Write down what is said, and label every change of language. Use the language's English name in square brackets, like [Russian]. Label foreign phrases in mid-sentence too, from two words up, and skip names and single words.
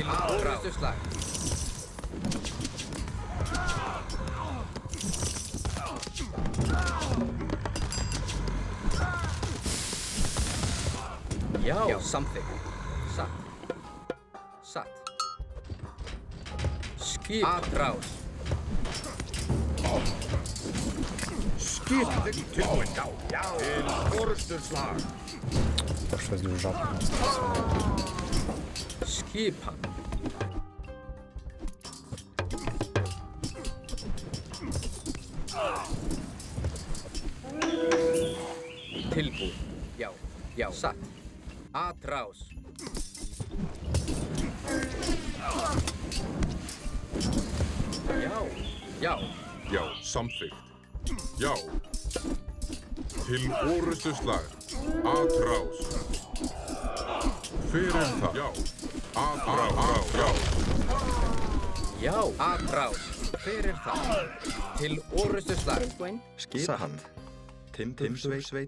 [Icelandic] Til orrustuslag. Já, samþykkt. Satt. Satt. Skip. Atrás. Skip tilbúinn. Já, já. Til orrustuslag. [French] Faut que je fasse le genre. [Icelandic] Skipan. Tilbúið. Já, já. Satt. Atrás. Já, já. Já, samþykkt. Já. Til orrustuslag. Atrás. Hver það? Já. Atrás. Já. Já, atrás. Hver það? Til orrustuslag. Tilbúinn. Skipan. Timbursveit.